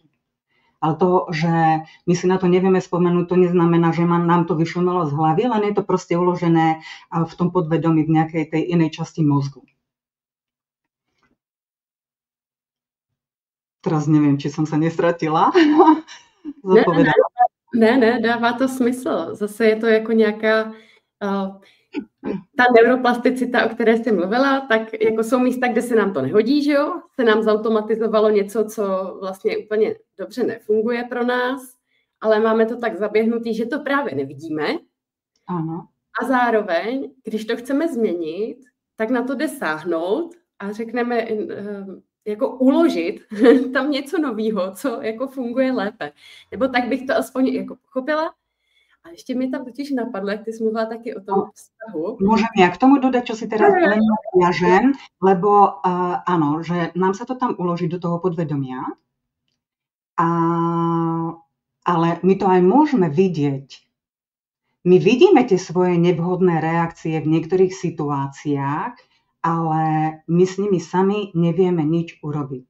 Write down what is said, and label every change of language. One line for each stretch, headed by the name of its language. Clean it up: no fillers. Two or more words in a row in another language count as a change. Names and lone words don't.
Slovak: Ale to, že my si na to nevieme spomenúť, to neznamená, že nám to vyšumelo z hlavy, len je to proste uložené v tom podvedomí v nejakej tej inej časti mozgu. Teraz neviem, či som sa nestratila.
Czech: Ne, dává to smysl. Zase je to jako nějaká ta neuroplasticita, o které jsi mluvila, tak jako jsou místa, kde se nám to nehodí, že jo? Se nám zautomatizovalo něco, co vlastně úplně dobře nefunguje pro nás, ale máme to tak zaběhnutý, že to právě nevidíme. Ano. A zároveň, když to chceme změnit, tak na to jde sáhnout a řekneme, jako uložit tam něco nového, co jako funguje lépe. Nebo tak bych to aspoň jako pochopila.
Slovak: A ešte mi tam totiž napadlo,
Czech: jak ty jsi mluvila taky o tom vztahu.
Slovak: Môžem ja k tomu dodať, čo si teraz len naviažem, lebo áno, že nám sa to tam uloží do toho podvedomia, ale my to aj môžeme vidieť. My vidíme tie svoje nevhodné reakcie v niektorých situáciách, ale my s nimi sami nevieme nič urobiť.